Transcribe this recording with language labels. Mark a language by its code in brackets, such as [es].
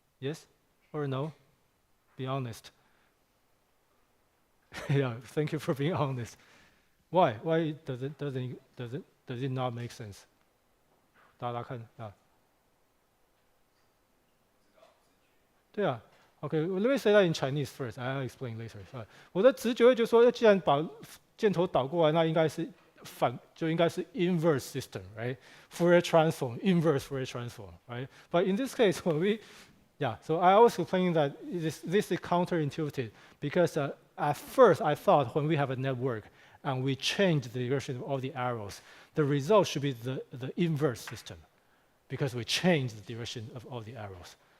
[en] Yes or no? Be honest. Thank you for being honest. Why? Why does it not make sense? [zh] 大家看啊。对啊。 [en] Okay, let me say that in Chinese first. I'll explain later. [zh] 我的直觉就说，既然把箭头倒过来，那应该是 [en] inverse system, right? Fourier transform, inverse Fourier transform, right? But in this case, so I was explaining that this is counterintuitive because at first I thought when we have a network and we change the direction of all the arrows, the result should be the inverse system because we change the direction of all the arrows.